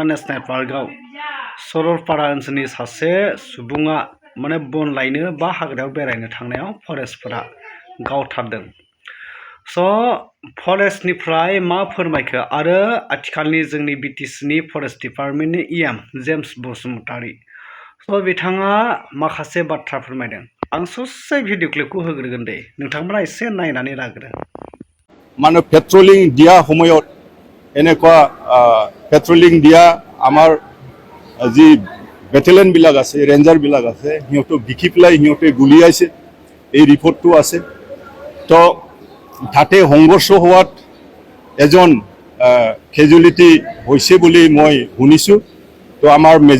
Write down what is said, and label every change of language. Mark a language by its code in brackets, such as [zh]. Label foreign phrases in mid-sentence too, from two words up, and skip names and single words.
[brx] नेशनेल पार्कआव सरलपारा ओनसोलनि सासे सुबुङा माने बन लायनो बा हाग्रायाव बेरायनो थांनायाव फरेस्टफोरा गावथारदों स' फरेस्टनिफ्राय मा फोरमायखो आरो आथिखालनि जोंनि बिटिसिनि फरेस्ट डिपार्टमेन्टनि इएम जेम्स बसुमतारी स' बिथाङा माखासे बाथ्रा फोरमायदों आं ससे भिडिअ क्लिपखौ होग्रोगोन दे नोंथांमोना एसे नायनानै लाग्रो [as] মানে পেট্ৰলিং দিয়া সময়ত এনেকুৱা পেট্ৰলিং দিয়া আমাৰ যি বেটেলিয়ন বিলাক আছে ৰেঞ্জাৰ বিলাক আছে সিহঁতক দেখি পেলাই সিহঁতে গুলিয়াইছে এই ৰিপৰ্টটো আছে তো তাতে সংঘৰ্ষ হোৱাত এজন কেজুৱেলিটি হৈছে বুলি মই শুনিছোঁ তো আমাৰ